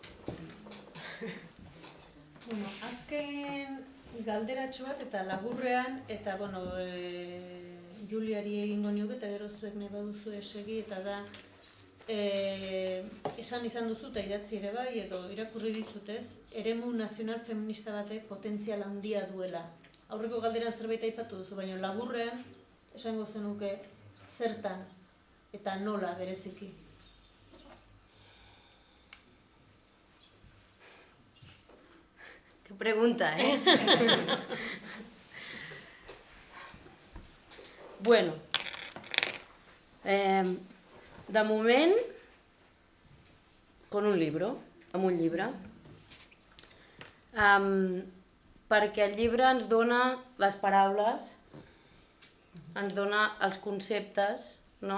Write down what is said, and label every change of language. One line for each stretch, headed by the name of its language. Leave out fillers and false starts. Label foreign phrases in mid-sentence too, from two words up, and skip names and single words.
Basque: Azken galderatxo bat eta laburrean, eta Juliari egingo nioke eta gero zuek nahi baduzu esegi, eta da esan izan duzu eta idatzi ere bai, edo irakurri dizutez, eremu nazional feminista batek potentzial handia duela. Aurreko galderan zerbait aipatu duzu, baina laburrean esango zenuke zertan eta nola bereziki.
Spanish: Qué pregunta,
Catalan: Bueno, de moment, amb un llibre, perquè el llibre ens dona les paraules, ens dona els conceptes, no?